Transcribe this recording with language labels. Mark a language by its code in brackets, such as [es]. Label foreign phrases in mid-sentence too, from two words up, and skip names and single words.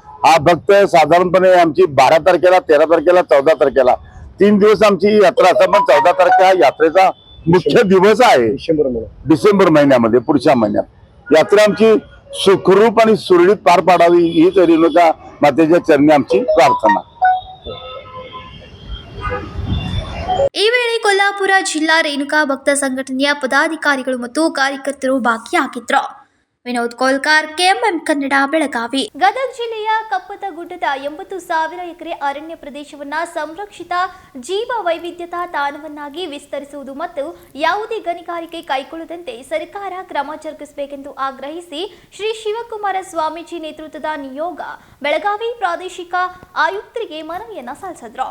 [mr] हा भक्त साधारणपणे आमची 12 तारखेला, 13 तारखेला, 14 तारखेला 3 दिवस आमची यात्रा असतात. पण 14 तारखे हा यात्रेचा मुख्य दिवस आहे. डिसेंबर महिन्यामध्ये, पुढच्या महिन्यात यात्रा आमची सुखरूप आणि सुरळीत पार पाडावी हीच रेणुका मातेच्या चरणी आमची प्रार्थना. [kn] ಈ ವೇಳೆ ಕೊಲ್ಲಾಪುರ ಜಿಲ್ಲಾ ರೇಣುಕಾ ಭಕ್ತ ಸಂಘಟನೆಯ ಪದಾಧಿಕಾರಿಗಳು ಮತ್ತು ಕಾರ್ಯಕರ್ತರು ಭಾಗಿಯಾಗಿದ್ದರು. ವಿನೋದ್ ಕೋಲ್ಕಾರ್, ಕೆಎಂಎಂ ಕನ್ನಡ, ಬೆಳಗಾವಿ. ಗದಗ ಜಿಲ್ಲೆಯ ಕಪ್ಪತಗುಡ್ಡದ 80,000 ಎಕರೆ ಅರಣ್ಯ ಪ್ರದೇಶವನ್ನು ಸಂರಕ್ಷಿತ ಜೀವ ವೈವಿಧ್ಯತಾ ತಾಣವನ್ನಾಗಿ ವಿಸ್ತರಿಸುವುದು ಮತ್ತು ಯಾವುದೇ ಗಣಿಗಾರಿಕೆ ಕೈಗೊಳ್ಳದಂತೆ ಸರ್ಕಾರ ಕ್ರಮ ಜರುಗಿಸಬೇಕೆಂದು ಆಗ್ರಹಿಸಿ ಶ್ರೀ ಶಿವಕುಮಾರ ಸ್ವಾಮೀಜಿ ನೇತೃತ್ವದ ನಿಯೋಗ ಬೆಳಗಾವಿ ಪ್ರಾದೇಶಿಕ ಆಯುಕ್ತರಿಗೆ ಮನವಿಯನ್ನು ಸಲ್ಲಿಸಿದರು.